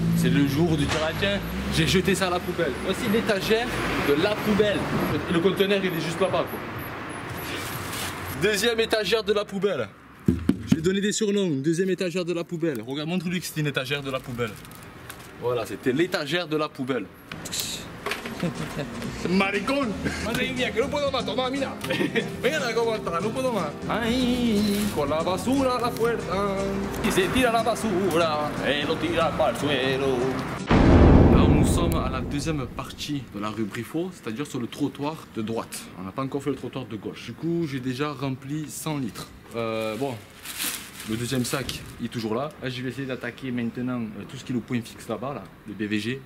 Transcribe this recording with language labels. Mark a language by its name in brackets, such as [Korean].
[French] C'est le jour de dire ah tiens, j'ai jeté ça à la poubelle. Voici l'étagère de la poubelle. Et le conteneur il est juste là-bas quoi. Deuxième étagère de la poubelle. Je vais donner des surnoms. Deuxième étagère de la poubelle. Regarde, montre-lui que c'était une étagère de la poubelle. Voilà, c'était l'étagère de la poubelle. [Spanish] Maricón, madre mía, que no puedo más, toma, mira. Vengan a cómo está, no puedo más. Ay, con la basura a la puerta. Y se tira la basura, et lo tira para el suelo. [French] Alors nous sommes à la deuxième partie de la rue Briffaut, c'est-à-dire sur le trottoir de droite. On n'a pas encore fait le trottoir de gauche. Du coup, j'ai déjà rempli 100 litres. Bon. Le deuxième sac il est toujours là. Là je vais essayer d'attaquer maintenant tout ce qui est le point fixe là-bas, là, le BVG.